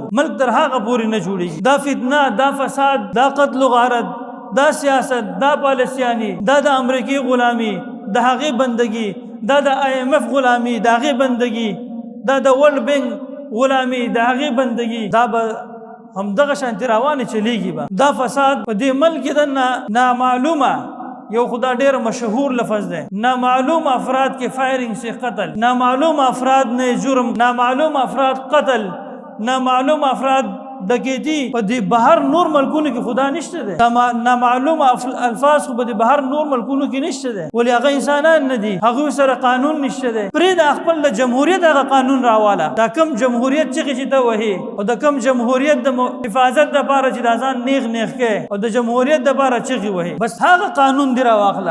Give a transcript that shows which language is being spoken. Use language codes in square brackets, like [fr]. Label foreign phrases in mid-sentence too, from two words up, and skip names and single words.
[ps] ملک تر هغه پورې نه جوړېږي. دا فتنه، دا فساد، دا قتل و غارت، دا سیاست، دا پالیسیاني، دا د امریکې غلامي، د هغې بندګي، دا د IMF غلامي، د هغې بندګي، دا د ورلډ بینک غلامي، د هغې بندګي، دا به همدغه شانتې روانې چلیږي به. دا فساد په دې ملک کې د نامعلومه یو خدا ډېر مشهور لفظ دی، [ur] نامعلوم افراد کے فائرنگ سے قتل، نامعلوم افراد نے جرم، نامعلوم افراد قتل، نامعلوم افراد ډکیتی. [ps] په دې بهر نور ملکونو کې خدا نشته دی. نامعلوم الفاظ خو په دې بهر نور ملکونو کې نشته دی، ولې هغه انسانان نه دي، هغوی سره قانون نشته دی. پرېږده خپل د جمهوریت هغه قانون راواله. دا کم جمهوریت چغې چې ته وهې او د کم جمهوریت د حفاظت دپاره چې دا ځان نیغ نیغ کوې او د جمهوریت دپاره چغې وهې، بس هغه قانون دې راواخله.